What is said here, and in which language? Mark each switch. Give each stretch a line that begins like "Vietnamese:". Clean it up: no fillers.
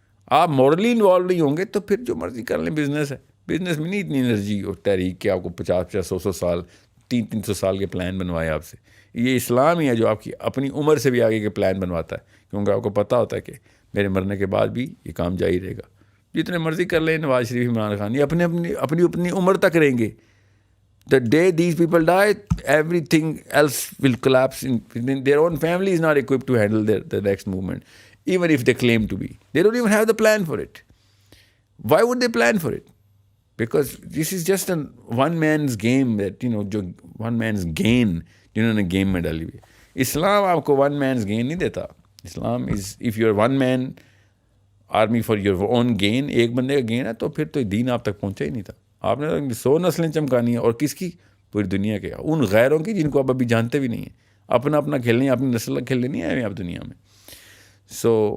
Urdu: آپ morally involve نہیں ہوں گے تو پھر جو مرضی کر لیں. بزنس ہے، بزنس میں نہیں اتنی انرجی اور تحریک کہ آپ کو 50 100 سال 300 سال کے پلان بنوائے آپ سے. یہ اسلام ہی ہے جو آپ کی اپنی عمر سے بھی آگے کے پلان بنواتا ہے، کیونکہ آپ کو پتہ ہوتا ہے کہ میرے مرنے کے بعد بھی یہ کام جاری رہے گا. جتنے مرضی کر لیں نواز شریف، عمران خان، یہ اپنی عمر تک رہیں گے.
English: The day these people die, everything else will collapse. Their own family is not equipped to handle the next movement, even if they claim to be. They don't even have the plan for it. Why would they plan for it? Because this is just a one man's game, that جو one man's gain
Urdu: جنہوں نے game میں ڈالی ہوئی. اسلام آپ کو
English: one man's gain
Urdu: نہیں دیتا. اسلام
English: is if you're one man army for your own gain،
Urdu: ایک بندے کا گین ہے، تو پھر تو دین آپ تک پہنچا ہی نہیں تھا. آپ نے 100 نسلیں چمکانی ہیں، اور کس کی؟ پوری دنیا کے، ان غیروں کی جن کو آپ ابھی جانتے بھی نہیں ہیں. اپنا کھیلنی ہے، اپنی نسل کھیلنی نہیں ہے آپ دنیا میں. سو